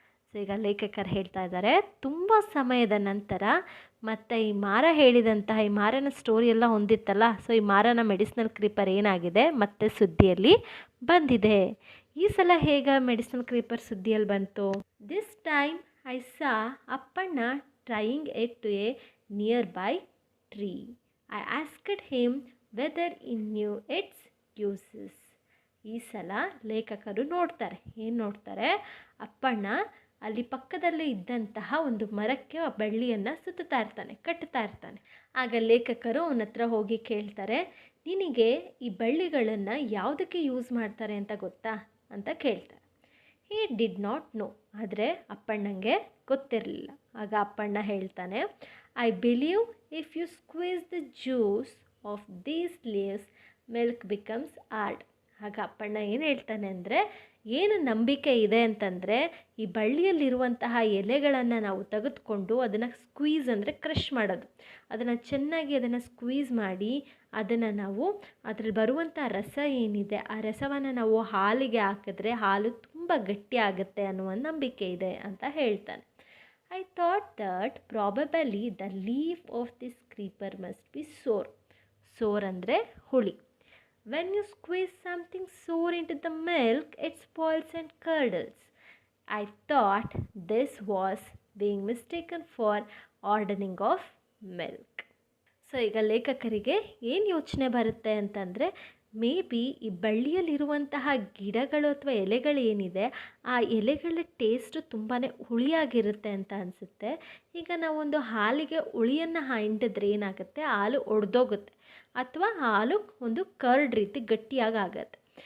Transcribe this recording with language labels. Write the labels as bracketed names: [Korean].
[Kannada] So ಈಗ ಲೇಖಕರು ಹೇಳ್ತಾ ಇದ್ದಾರೆ, ತುಂಬ ಸಮಯದ ನಂತರ ಮತ್ತು ಈ ಮಾರ ಹೇಳಿದಂತಹ ಈ ಮಾರನ ಸ್ಟೋರಿ ಎಲ್ಲ ಹೊಂದಿತ್ತಲ್ಲ, ಸೊ ಈ ಮಾರನ ಮೆಡಿಸಿನಲ್ ಕ್ರೀಪರ್ ಏನಾಗಿದೆ ಮತ್ತೆ ಸುದ್ದಿಯಲ್ಲಿ ಬಂದಿದೆ. ಈ ಸಲ ಹೇಗೆ ಮೆಡಿಸಿನಲ್ ಕ್ರೀಪರ್ ಸುದ್ದಿಯಲ್ಲಿ ಬಂತು? [English] This time I saw Appanna trying it to a nearby tree. I asked him whether he knew its uses. [Kannada] ಈ ಸಲ ಲೇಖಕರು ನೋಡ್ತಾರೆ, ಏನು ನೋಡ್ತಾರೆ, ಅಪ್ಪಣ್ಣ ಅಲ್ಲಿ ಪಕ್ಕದಲ್ಲೇ ಇದ್ದಂತಹ ಒಂದು ಮರಕ್ಕೆ ಆ ಬಳ್ಳಿಯನ್ನು ಸುತ್ತಾ ಇರ್ತಾನೆ, ಕಟ್ತಾ ಇರ್ತಾನೆ. ಆಗ ಲೇಖಕರು ಅವನ ಹತ್ರ ಹೋಗಿ ಕೇಳ್ತಾರೆ, ನಿನಗೆ ಈ ಬಳ್ಳಿಗಳನ್ನು ಯಾವುದಕ್ಕೆ ಯೂಸ್ ಮಾಡ್ತಾರೆ ಅಂತ ಗೊತ್ತಾ ಅಂತ ಕೇಳ್ತಾರೆ. [English] he did not know, [Kannada] ಆದರೆ ಅಪ್ಪಣ್ಣಂಗೆ ಗೊತ್ತಿರಲಿಲ್ಲ. ಆಗ ಅಪ್ಪಣ್ಣ ಹೇಳ್ತಾನೆ, [English] I believe if you squeeze the juice of these leaves milk becomes hard. [Kannada] ಆಗ ಅಪ್ಪಣ್ಣ ಏನು ಹೇಳ್ತಾನೆ ಅಂದರೆ, ಏನು ನಂಬಿಕೆ ಇದೆ ಅಂತಂದರೆ, ಈ ಬಳ್ಳಿಯಲ್ಲಿರುವಂತಹ ಎಲೆಗಳನ್ನು ನಾವು ತೆಗೆದುಕೊಂಡು ಅದನ್ನು ಸ್ಕ್ವೀಸ್ ಅಂದರೆ ಕ್ರಷ್ ಮಾಡೋದು, ಅದನ್ನು ಚೆನ್ನಾಗಿ ಅದನ್ನು ಸ್ಕ್ವೀಸ್ ಮಾಡಿ ಅದನ್ನು ನಾವು ಅದ್ರಲ್ಲಿ ಬರುವಂಥ ರಸ ಏನಿದೆ ಆ ರಸವನ್ನು ನಾವು ಹಾಲಿಗೆ ಹಾಕಿದ್ರೆ ಹಾಲು ತುಂಬ ಗಟ್ಟಿ ಆಗುತ್ತೆ ಅನ್ನುವ ನಂಬಿಕೆ ಇದೆ ಅಂತ ಹೇಳ್ತಾನೆ. [English] I thought that probably the leaf of this creeper must be sour. Sour [Kannada] ಅಂದರೆ ಹುಳಿ. [English] When you squeeze something sour into the milk, it spoils and curdles. I thought this was being mistaken for hardening of milk. [Kannada] So ಈಗ ಲೇಖಕರಿಗೆ ಏನು ಯೋಚನೆ ಬರುತ್ತೆ ಅಂತಂದರೆ, may be ಈ ಬಳ್ಳಿಯಲ್ಲಿರುವಂತಹ ಗಿಡಗಳು ಅಥವಾ ಎಲೆಗಳು ಏನಿದೆ ಆ ಎಲೆಗಳ ಟೇಸ್ಟು ತುಂಬಾ ಹುಳಿಯಾಗಿರುತ್ತೆ ಅಂತ ಅನಿಸುತ್ತೆ. ಈಗ ನಾವೊಂದು ಹಾಲಿಗೆ ಹುಳಿಯನ್ನು ಹಿಂಡಿದ್ರೆ ಏನಾಗುತ್ತೆ, ಹಾಲು ಒಡೆದೋಗುತ್ತೆ ಅಥವಾ ಹಾಲು ಒಂದು ಕರ್ಡ್ ರೀತಿ ಗಟ್ಟಿಯಾಗಿ ಆಗುತ್ತೆ.